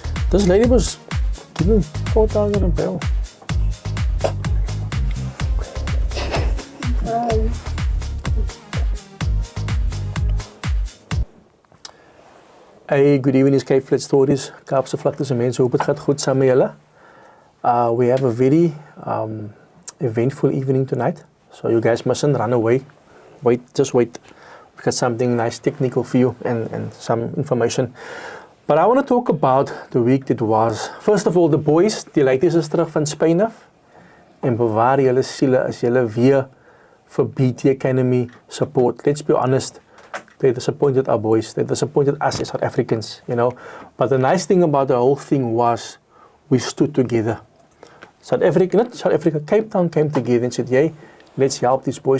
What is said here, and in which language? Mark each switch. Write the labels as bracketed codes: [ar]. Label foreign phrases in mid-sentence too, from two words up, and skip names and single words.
[en] This lady was given 4,000 a bill. Hey, good evening, is Cape Flats Stories. [af] Kaapse Vlakte mense, hoop het gaat goed saam met julle. [en] We have a very eventful evening tonight, so you guys mustn't run away. Just wait. We've got something nice technical for you and some information. But I want to talk about the week that was. First of all, the boys, [af] die ladies is terug van Spain af. En bewaar julle siele as julle weer vir BT Academy support. [en] Let's be honest. They disappointed our boys. They disappointed us as South Africans, you know. But the nice thing about the whole thing was we stood together. South Africa, Cape Town came together and said, "Yay, let's help these boys."